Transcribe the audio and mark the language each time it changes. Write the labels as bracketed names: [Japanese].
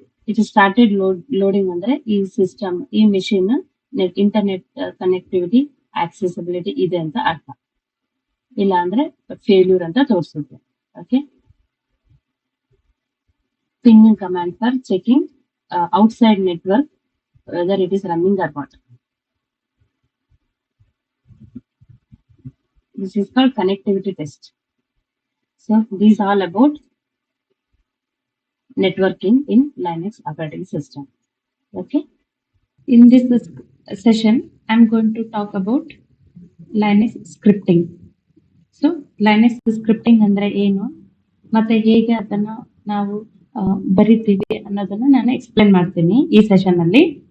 [English] it started loading [Kannada] ಅಂದ್ರೆ ಈ system, ಈ ಮೆಷಿನ್ ಇಂಟರ್ನೆಟ್ ಕನೆಕ್ಟಿವಿಟಿ ಆಕ್ಸೆಸಿಬಿಲಿಟಿ ಇದೆ ಅಂತ ಅರ್ಥ. ಇಲ್ಲ ಅಂದ್ರೆ ಫೇಲ್ಯೂರ್ ಅಂತ ತೋರಿಸುತ್ತೆ. [English] Okay, ping command for checking outside network whether it is running or not. This is called connectivity test. So these all about networking in Linux operating system. Okay. In this session, I'm going to talk about Linux scripting. [Kannada] So Linux scripting ಅಂದ್ರೆ ಏನು ಮತ್ತೆ ಹೇಗೆ ಅದನ್ನ ನಾವು ಬರಿತೀವಿ ಅನ್ನೋದನ್ನ ನಾನು explain ಮಾಡ್ತೀನಿ ಈ ಸೆಷನ್ ಅಲ್ಲಿ.